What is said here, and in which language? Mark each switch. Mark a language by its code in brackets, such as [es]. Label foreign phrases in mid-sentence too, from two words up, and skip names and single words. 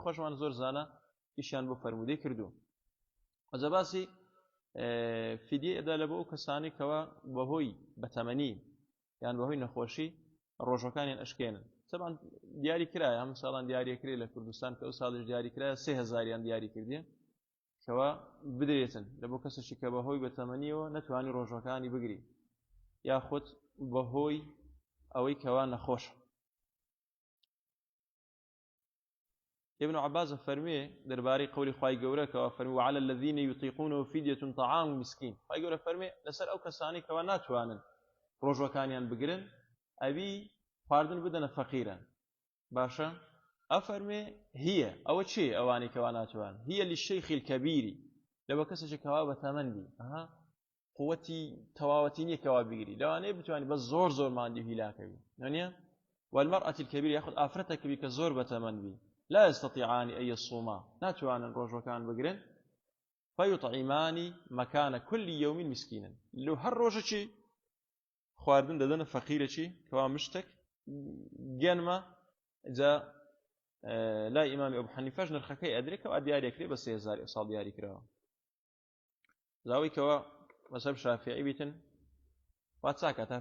[ckb] خۆشمان زۆر زانە ئیشیان بۆ فەرمودەی کردو ئەجا باسی فیدیە ئەدا لە بۆ ئەو کەسانی کەوا بەهۆی بەتەمەنی یان بەهۆی نەخۆشی ڕۆژەکانیان ئەشکێنن طبعا دیاری کرایە هەموو ساڵان دیاریەکرێ لە کوردستان کە ئەو ساڵش دیاری کرایە 3000یان دیاری کردیە کەوا بدرێتن لە بۆ کەسێکی کە بەهۆی بەتەمەنیەوە نەتوانی ڕۆژەکانی بگری یاخود بەهۆی ئەوەی کەوا نەخۆشە ابن عباس فەرمێ دەربارەی قەولی خوای گەورە کەوا فەرمی [ar] وعلى الذين يطيقونه فدية طعام مسكين [ckb] خوای گەورە فەرمێ لەسەر ئەو کەسانی کەوا ناتوانن ڕۆژەکانیان بگرن ئەوی خواردن بدەنە فەقیران باشە ئەفەرمێ هیە ئەوە چێ ئەوانی کەوا ناتوان هیە [ar] للشيخ الكبير [ckb] لەوە کەسێکی کەوا بەتەمەندی قوەتی تەواوەتی نییە کەوا بگیری لەوانەیە بتوانی بە زۆر زۆر ماندی و هیلاکەوی نانیە [ar] والمرأة الكبيرة [ckb] یاخود ئافرەتێکی کە زۆر بەتەمەندی [ar] لا يستطيعان أن يصوما [ckb] ناتوانن ڕۆژەکان بگرن [ar] فيطعمان مكان كل يوم مسكينا [ckb] لو هەر ڕۆژێکی خواردن دەدەنە فەقیرێکی کەوا مشتێک گەنمە جا لای ئیمامی ئەبوو حەنیفەش نرخەکەی ئەدرێت کەوا دیارێکرێ بە 3000 ساڵ دیاری کراوە زاوی کەوا مەذهەب شافعی بیتن وا چاکە تا